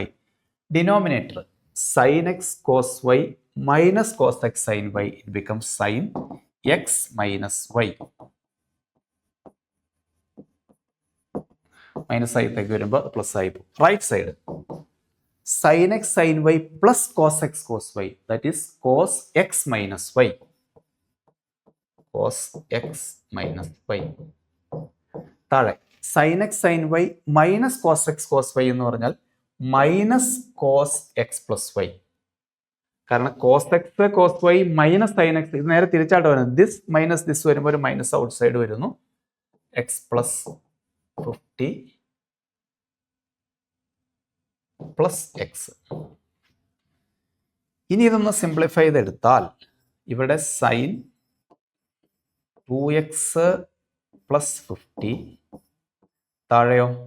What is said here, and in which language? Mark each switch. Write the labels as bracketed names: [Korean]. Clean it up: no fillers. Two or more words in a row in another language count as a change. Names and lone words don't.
[English] denominator sin x cos y minus cos x sin y, it become sin x minus y. [Malayalam] മൈനസ് ആയിട്ടേക്ക് വരുമ്പോൾ പ്ലസ് ആയി പോകും. [English] right side sin x sin y plus cos x cos y, that is cos x minus y, cos x minus y. താഴെ sin x sin y minus cos x cos y [Malayalam] എന്ന് പറഞ്ഞാൽ [English] മൈനസ് cos x plus y. [Malayalam] കാരണം [English] cos x cos y minus sin x, [Malayalam] ഇത് നേരെ തിരിച്ചായിട്ട് വരുന്നത്. [English] this minus this [Malayalam] വരുമ്പോൾ ഒരു [English] minus out side [Malayalam] വരുന്നു. [English] x plus 50 plus x. [Malayalam] ഇനി ഇതൊന്ന് സിംപ്ലിഫൈ ചെയ്തെടുത്താൽ ഇവിടെ [English] sin 2x plus 50, [Malayalam] താഴെയോ